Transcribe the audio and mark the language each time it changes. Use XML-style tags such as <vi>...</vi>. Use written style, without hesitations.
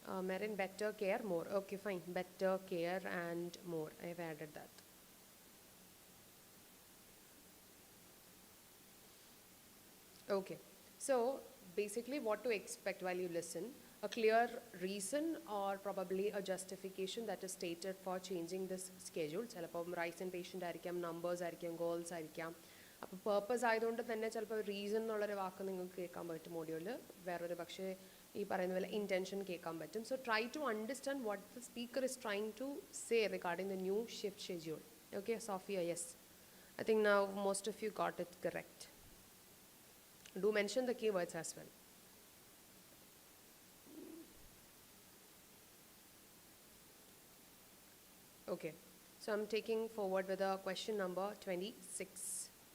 <en>Merin, better care, more. Okay, fine. Better care and more. I've added that. Okay. So basically what to expect while you listen, a clear reason or probably a justification that is stated for changing this schedule.</en> <ml>ചിലപ്പോൾ rice in patient ആയിരിക്കാം, numbers ആയിരിക്കാം, goals ആയിരിക്കാം. അപ്പോൾ purpose ആയതുകൊണ്ട് തന്നെ ചിലപ്പോൾ reason എന്നുള്ളൊരു വാക്ക് നിങ്ങൾക്ക് കേൾക്കാൻ പറ്റും ഓഡിയോയിൽ, വേറൊരു പക്ഷേ ഈ പറയുന്ന പോലെ ഇൻറ്റൻഷൻ കേൾക്കാൻ പറ്റും.</ml> <en>So try to understand what the speaker is trying to say regarding the new shift schedule. Okay, Sophia, yes. I think now most of you got it correct. Do mention the keywords as well. Okay, so I'm taking forward with the question number 26.</en>